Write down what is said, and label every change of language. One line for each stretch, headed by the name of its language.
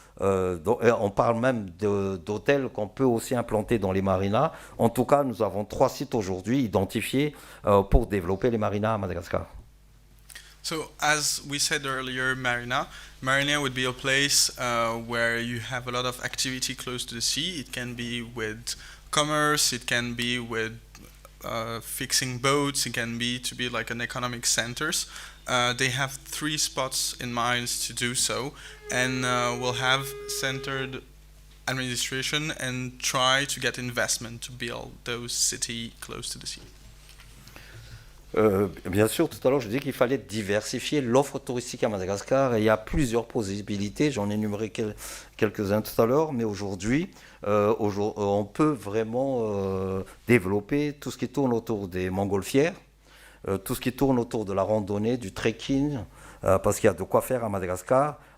French: On parle même d'hôtels qu'on peut aussi implanter dans les marinas. En tout cas, nous avons 3 sites aujourd'hui identifiés pour développer les marinas à Madagascar.
English: So, as we said earlier, Marina would be a place where you have a lot of activity close to the sea. It can be with commerce, it can be with fixing boats, it can be to be like an economic centers. They have 3 spots in mind to do so, and will have centered administration and try to get investment to build those cities close to the sea.
French: Bien sûr, tout à l'heure, je disais qu'il fallait diversifier l'offre touristique à Madagascar. Et il y a plusieurs possibilités. J'en ai énuméré quelques-uns tout à l'heure. Mais aujourd'hui, on peut vraiment développer tout ce qui tourne autour des montgolfières, tout ce qui tourne autour de la randonnée, du trekking, parce qu'il y a de quoi faire à Madagascar.